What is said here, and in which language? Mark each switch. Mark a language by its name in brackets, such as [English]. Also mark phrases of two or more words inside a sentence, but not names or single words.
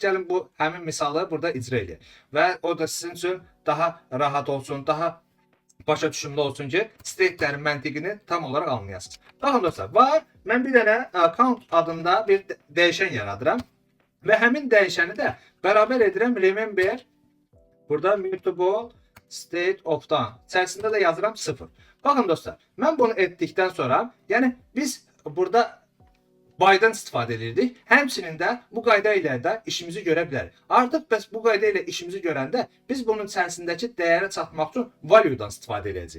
[Azerbaijani] Gəlin bu həmin misalı burada icra edək və o da sizin üçün daha rahat olsun, daha başa düşümlü olsun ki, state'lərin məntiqini tam olaraq anlayasınız. Baxın dostlar, var, mən bir dənə count adında bir dəyişən yaradıram və həmin dəyişəni də bərabər edirəm remember, burada [English] mutable state of-dan, [Azerbaijani] içərisində də yazıram 0. Baxın dostlar, mən bunu etdikdən sonra, yəni biz burada by'dan istifadə edirdik. Həmçinin də bu qayda ilə də işimizi görə bilərik. Artıq bəs bu qayda ilə işimizi görəndə biz bunun içərisindəki dəyərə çatmaq üçün value'dan istifadə edəcəyik.